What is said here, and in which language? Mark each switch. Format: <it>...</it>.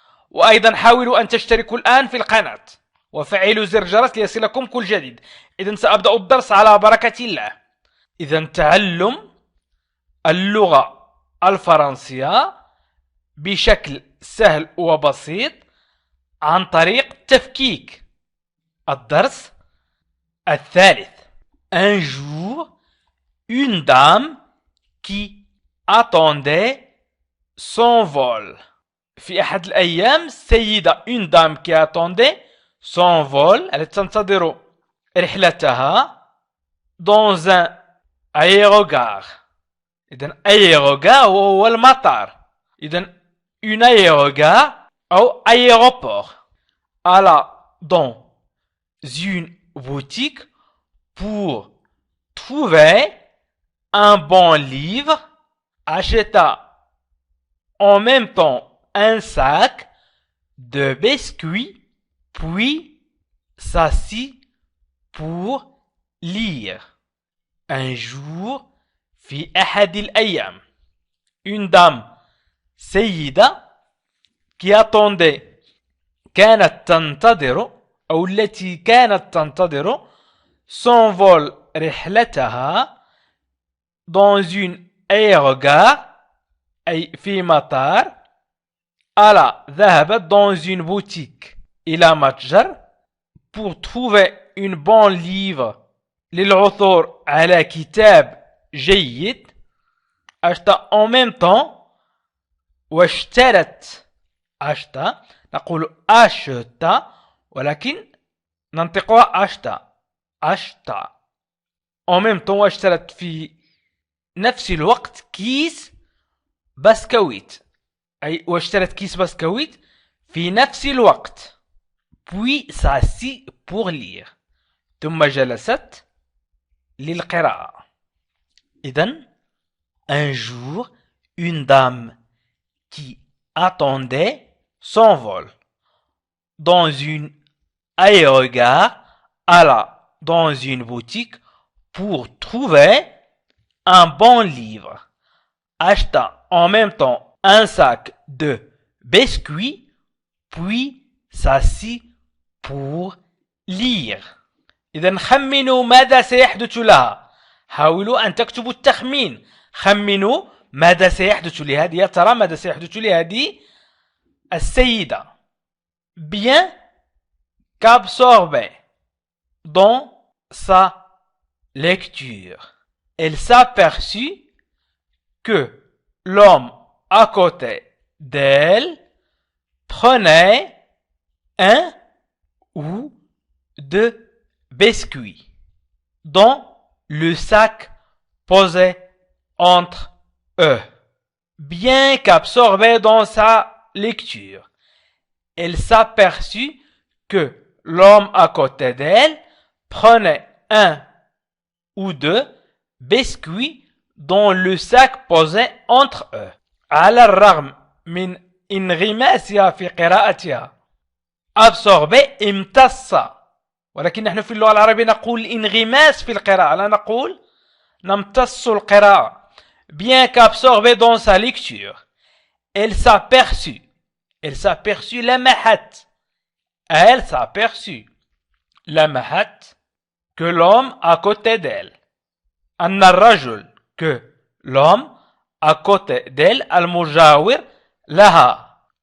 <ar>وأيضا حاولوا أن تشتركوا الآن في القناة وفعلوا زر الجرس ليصلكم كل جديد. إذا سأبدأ الدرس على بركة الله. إذا تعلم اللغة الفرنسية بشكل سهل وبسيط عن طريق تفكيك. الدرس الثالث.</ar> <fr>Un jour, une dame qui attendait son vol.</fr> <ar>في أحد الأيام سيدة</ar> <fr>une dame qui attendait son vol،</fr> <ar>التي تنتظر رحلتها</ar> <fr>dans un aérogare.</fr> <ar>إذن aérogare هو المطار. إذن une aérogare أو aéroport.</ar> <fr>alla dans une boutique pour trouver un bon livre, acheta en même temps un sac de biscuits, puis s'assit pour lire. Un jour,</fr> <ar>في أحد الأيام،</ar> <fr>une dame</fr> <ar>سيدة</ar> <fr>qui attendait</fr> <ar>كانت تنتظر أو التي كانت تنتظر</ar> <fr>son vol</fr> <ar>رحلتها</ar> <fr>dans une aérogare</fr> <ar>أي في مطار.</ar> <fr>alla</fr> <ar>ذهبت</ar> <fr>dans une boutique</fr> <ar>إلى متجر</ar> <fr>pour trouver une bon livre</fr> <ar>للعثور على كتاب جيد.</ar> <fr>أشتا en même temps</fr> <ar>واشترت. أشتا نقول أشتا ولكن ننطقها أشتا. أشتا</ar> <fr>en même temps</fr> <ar>واشترت في نفس الوقت كيس بسكويت، أي واشترت كيس بسكويت في نفس الوقت.</ar> <fr>puis s'assit pour lire،</fr> <ar>ثم جلست للقراءة.</ar> <fr>إذن un jour, une dame qui attendait son vol dans une aérogare alla dans une boutique pour trouver un bon livre, acheta en même temps un sac de biscuits, puis s'assit pour lire.</fr> <ar>إذن خمنوا ماذا سيحدث لها. حاولوا أن تكتبوا التخمين. خمنوا ماذا سيحدث لهذه، يا ترى ماذا سيحدث لهذه السيدة.</ar> <fr>bien qu'absorbée dans sa lecture, elle s'aperçut que l'homme à côté d'elle prenait un ou deux biscuits dans le sac posé entre eux. Bien qu'absorbée dans sa lecture, elle s'aperçut que l'homme à côté d'elle prenait un ou deux biscuits dans le sac posé entre eux.</fr> <ar>على الرغم من انغماسها في قراءتها absorbé امتص، ولكن نحن في اللغة العربية نقول انغماس في القراءة، لا نقول نمتص القراءة.</ar> <fr>bien qu'absorbée dans sa lecture, elle s'aperçut</fr> <ar>لمحت،</ar> <fr>elle s'aperçut لمحت que l'homme à côté d'elle،</fr> <ar>أن الرجل</ar> <fr>que l'homme à côté d'elle</fr> <ar>المجاور لها</ar>